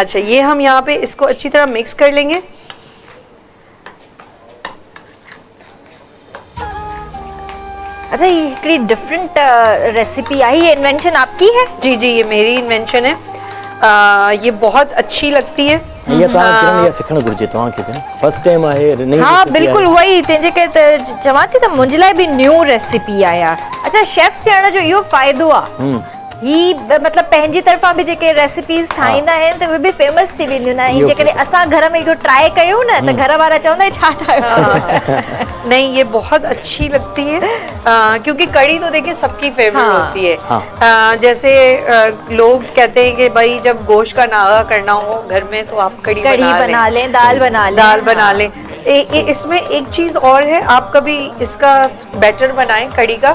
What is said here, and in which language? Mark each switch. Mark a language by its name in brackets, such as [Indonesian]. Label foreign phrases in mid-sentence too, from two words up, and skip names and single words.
[Urdu] اچھا یہ ہم یہاں پہ اس کو اچھی طرح مکس کر لیں گے. اچھا، یہ ڈفرنٹ ریسیپی آئی ہے، انوینشن آپ کی ہے? جی یہ میری انوینشن ہے۔ یہ بہت اچھی لگتی ہے. [Sindhi] ये किरण ये सिखण घुर्जे तव्हांखे [English] first time [Sindhi] आहे नहीं? हाँ बिल्कुल वही तेजे के चवां थी त मुंहिंजे लाइ भी [English] new recipe [Sindhi] आया। अच्छा, शेफ थियण जो इहो फ़ाइदो आहे ही मतलब पंहिंजी तरफ़ां बि जेके रेसिपीज़ ठाहींदा आहिनि त उहे बि फेमस थी वेंदियूं आहिनि। जेकॾहिं असां घर में इहो ट्राई कयूं न त घर वारा चवंदा छा ठाहियो। [Urdu] نہیں، یہ بہت اچھی لگتی ہے کیونکہ کڑھی تو دیکھیے سب کی فیورٹ ہوتی ہے. جیسے لوگ کہتے ہیں کہ بھائی جب گوشت کا ناغہ کرنا ہو گھر میں تو آپ کڑھی بنا لیں, دال بنا لیں. اس میں ایک چیز اور ہے، آپ کبھی اس کا بیٹر بنائیں کڑھی کا